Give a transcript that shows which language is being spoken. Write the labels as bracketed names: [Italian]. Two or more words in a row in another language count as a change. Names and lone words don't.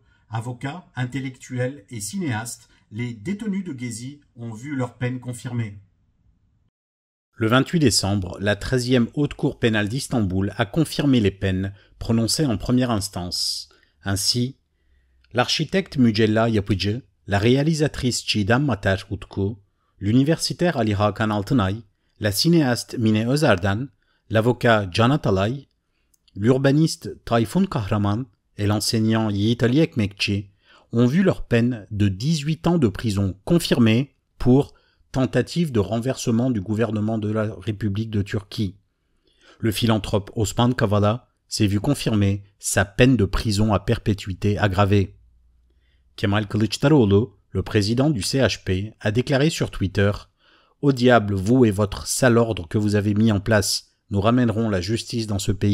[French] Avocats, intellectuels et cinéastes, les détenus de Gezi ont vu leur peine confirmée. Le 28 décembre, la 13e Haute Cour pénale d'Istanbul a confirmé les peines prononcées en première instance. Ainsi, l'architecte Mücella Yapıcı, la réalisatrice Çiğdem Mater Utku, l'universitaire Ali Hakan Altınay, la cinéaste Mine Özerden, l'avocat Can Atalay, l'urbaniste Tayfun Kahraman et l'enseignant Yiğit Ali Ekmekçi ont vu leur peine de 18 ans de prison confirmée pour tentative de renversement du gouvernement de la République de Turquie. Le philanthrope Osman Kavala s'est vu confirmer sa peine de prison à perpétuité aggravée. Kemal Kılıçdaroğlu, le président du CHP, a déclaré sur Twitter « Au diable, vous et votre sale ordre que vous avez mis en place, nous ramènerons la justice dans ce pays.